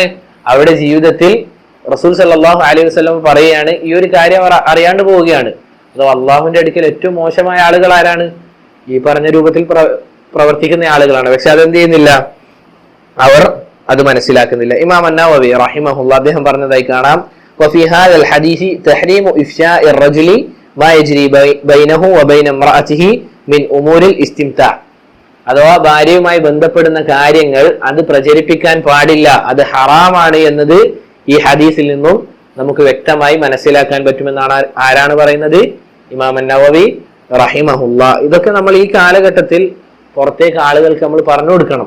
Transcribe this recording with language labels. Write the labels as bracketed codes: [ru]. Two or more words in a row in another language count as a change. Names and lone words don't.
[ml] അവരുടെ ജീവിതത്തിൽ റസൂൽ [ar] صلى الله عليه وسلم [ml] പറയുകയാണ്, ഈ ഒരു കാര്യം അവർ അറിയാണ്ട് പോവുകയാണ്. അതോ അള്ളാഹുവിന്റെ അടുക്കൽ ഏറ്റവും മോശമായ ആളുകൾ ആരാണ്? ഈ പറഞ്ഞ രൂപത്തിൽ പ്രവർത്തിക്കുന്ന ആളുകളാണ്. പക്ഷെ അതെന്ത് ചെയ്യുന്നില്ല, അവർ അത് മനസ്സിലാക്കുന്നില്ല. ഇമാം അന്നവവി റഹിമഹുല്ലാ അദ്ദേഹം പറഞ്ഞതായി കാണാം, [ar] وفي هذا الحديث تحريم إفشاء الرجل ما يجري بينه وبين امرأته من أمور الاستمتاع. [ml] അഥവാ ഭാര്യയുമായി ബന്ധപ്പെടുന്ന കാര്യങ്ങൾ അത് പ്രചരിപ്പിക്കാൻ പാടില്ല, അത് ഹറാമാണ് എന്നത് ഈ ഹദീസിൽ നിന്നും നമുക്ക് വ്യക്തമായി മനസ്സിലാക്കാൻ പറ്റുമെന്നാണ് ആരാണ് പറയുന്നത്? ഇമാം അന്നവവി റഹിമഹുല്ലാ. ഇതൊക്കെ നമ്മൾ ഈ കാലഘട്ടത്തിൽ പുറത്തേക്ക് ആളുകൾക്ക് നമ്മൾ പറഞ്ഞു കൊടുക്കണം.